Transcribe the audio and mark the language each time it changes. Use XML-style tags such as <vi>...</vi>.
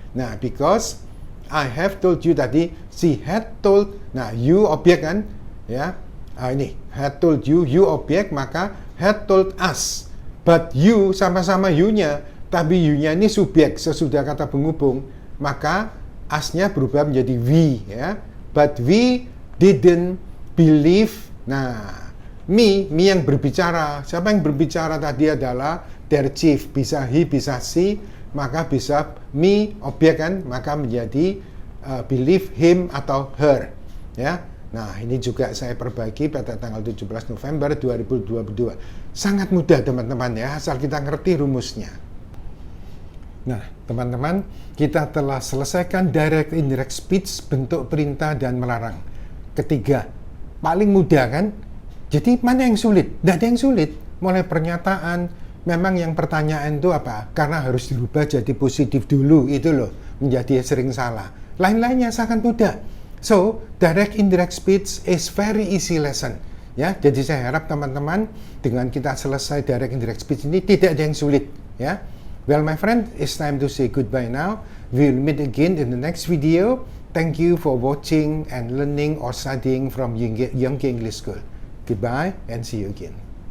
<en>Nah, because I have told you</en> <id>tadi,</id> <en>she had told.</en> <id>Nah, you objek kan, ya. Ini</id> <en>had told you,</en> <id>you objek, maka</id> <en>had told us.</en> <id>But you sama-sama you-nya, tapi you-nya ini subjek sesudah kata penghubung, maka us-nya berubah menjadi we ya.</id> <en>But we didn't believe.</en> <id>Nah, me yang berbicara. Siapa yang berbicara tadi adalah their chief. Bisa he, bisa she, maka bisa me, objek kan, maka menjadi believe him atau her. Ya. Nah, ini juga saya perbaiki pada tanggal 17 November 2022. Sangat mudah teman-teman ya, asal kita ngerti rumusnya. Nah, teman-teman, kita telah selesaikan direct indirect speech, bentuk perintah dan melarang. Ketiga, paling mudah kan? Jadi mana yang sulit? Tidak ada yang sulit. Mulai pernyataan, memang yang pertanyaan itu apa? Karena harus dirubah jadi positif dulu, itu loh, menjadi sering salah. Lain-lainnya sangat mudah.</id> <en>So, direct indirect speech is very easy lesson.</en> <id>Ya, jadi saya harap teman-teman dengan kita selesai direct indirect speech ini tidak ada yang sulit.</id> <en>Ya, well my friend, it's time to say goodbye now. We'll meet again in the next video. Thank you for watching and learning or studying from Young English School. Goodbye and see you again.</en>